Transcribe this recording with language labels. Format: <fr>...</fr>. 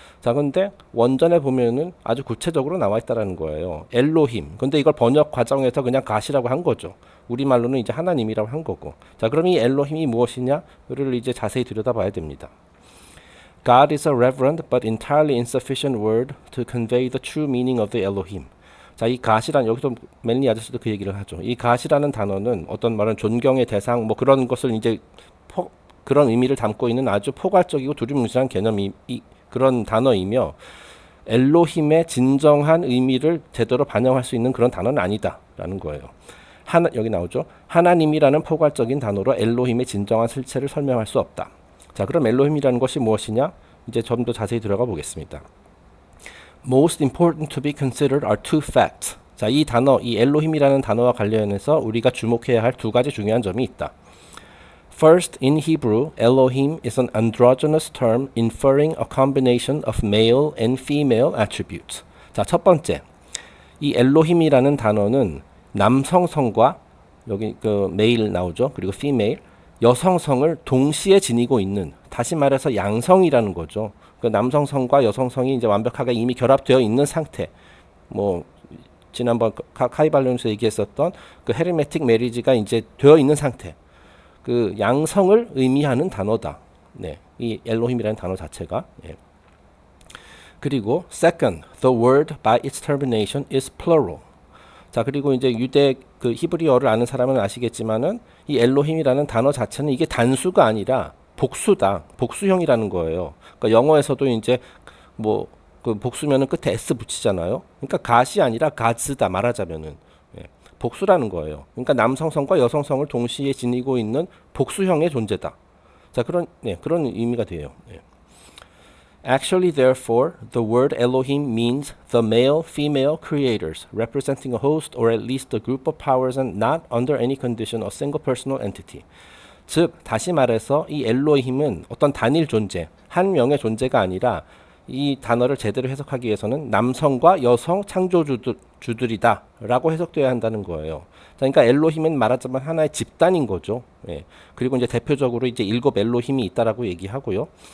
<ko>자, 근데 원전에 보면은 아주 구체적으로 나와 있다라는 거예요. 엘로힘. 근데 이걸 번역 과정에서 그냥 God이라고 한 거죠. 우리말로는 이제 하나님이라고 한 거고. 자, 그럼 이 엘로힘이 무엇이냐를 이제 자세히 들여다봐야 됩니다.</ko> <en>God is a reverent but entirely insufficient word to convey the true meaning of the Elohim.</en> <ko>자, 이 God이란 여기서 멜니 아저씨도 그 얘기를 하죠. 이 God이라는 단어는 어떤 말은 존경의 대상 뭐 그런 것을 이제 그런 의미를 담고 있는 아주 포괄적이고 두리뭉실한 개념이 그런 단어이며 엘로힘의 진정한 의미를 제대로 반영할 수 있는 그런 단어는 아니다라는 거예요. 여기 나오죠. 하나님이라는 포괄적인 단어로 엘로힘의 진정한 실체를 설명할 수 없다. 자, 그럼 엘로힘이라는 것이 무엇이냐? 이제 좀 더 자세히 들어가 보겠습니다.</ko> <en>Most important to be considered are two facts.</en> <ko>자, 이 단어, 이 엘로힘이라는 단어와 관련해서 우리가 주목해야 할 두 가지 중요한 점이 있다.</ko> <en>First, in Hebrew, Elohim is an androgynous term inferring a combination of male and female attributes.</en> <ko>자, 첫 번째, 이 엘로힘이라는 단어는 남성성과 여기 그 메일 나오죠. 그리고 female, 여성성을 동시에 지니고 있는, 다시 말해서 양성이라는 거죠. 그 남성성과 여성성이 이제 완벽하게 이미 결합되어 있는 상태. 뭐 지난번 카이발론에서 얘기했었던 그 헤르메틱 메리지가 이제 되어 있는 상태. 그 양성을 의미하는 단어다. 네, 이 엘로힘이라는 단어 자체가. 예. 그리고</ko> <en>second, the word by its termination is plural.</en> <ko>자, 그리고 이제 유대 그 히브리어를 아는 사람은 아시겠지만은 이 엘로힘이라는 단어 자체는 이게 단수가 아니라 복수다. 복수형이라는 거예요. 그러니까 영어에서도 이제 뭐 그 복수면은 끝에 s 붙이잖아요. 그러니까 갓이 아니라 가즈다 말하자면은. 예. 복수라는 거예요. 그러니까 남성성과 여성성을 동시에 지니고 있는 복수형의 존재다. 자, 그런 의미가 돼요. 예.</ko> <en>Actually, therefore, the word Elohim means the male-female creators, representing a host or at least a group of powers and not under any condition a single personal entity.</en> <ko>즉, 다시 말해서 이 엘로힘은 어떤 단일 존재, 한 명의 존재가 아니라 이 단어를 제대로 해석하기 위해서는 남성과 여성 창조주들이다 라고 해석되어야 한다는 거예요. 그러니까 엘로힘은 말하자면 하나의 집단인 거죠. 예. 그리고 이제 대표적으로 이제 7 엘로힘이 있다라고 얘기하고요.</ko>